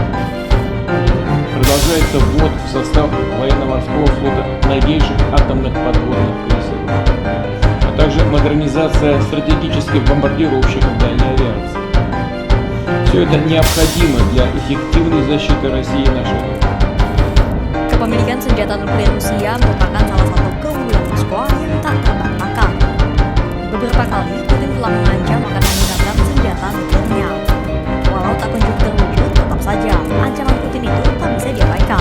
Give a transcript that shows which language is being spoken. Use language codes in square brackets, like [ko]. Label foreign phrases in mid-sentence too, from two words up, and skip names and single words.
[ru] Продолжается ввод в состав военно-морского флота новейших атомных подводных крейсеров, а также модернизация стратегических бомбардировщиков дальней авиации. Все это необходимо для эффективной защиты России и нашей родины. [id] Kepemilikan senjata nuklir Rusia merupakan salah satu keunggulan Moskwa yang tak terbantahkan. Beberapa kali Putin telah mengancam akan menggunakan senjata nuklirnya. Walau tak kunjung terwujud, tetap saja ancaman Putin itu tak bisa diabaikan.